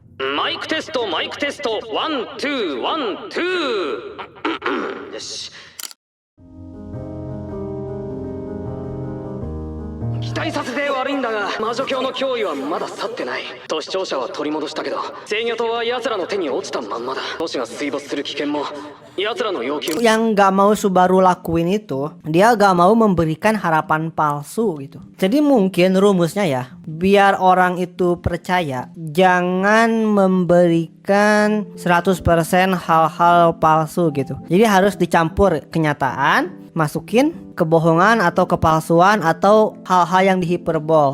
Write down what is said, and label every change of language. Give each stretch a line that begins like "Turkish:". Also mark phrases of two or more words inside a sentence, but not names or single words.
Japanese: マイクテストマイクテストワンツーワンツーよし期待させて悪いんだが魔女教の脅威はまだ去ってない。都市庁舎は取り戻したけど制御塔は奴らの手に落ちたまんまだ。都市が水没する危険も奴らの要求
Indonesian: Yang gak mau Subaru lakuin itu, dia gak mau memberikan harapan palsu gitu. Jadi mungkin rumusnya ya, biar orang itu percaya, jangan memberikan 100% hal-hal palsu gitu. Jadi harus dicampur kenyataan, masukin kebohongan atau kepalsuan atau hal-hal yang dihiperbol.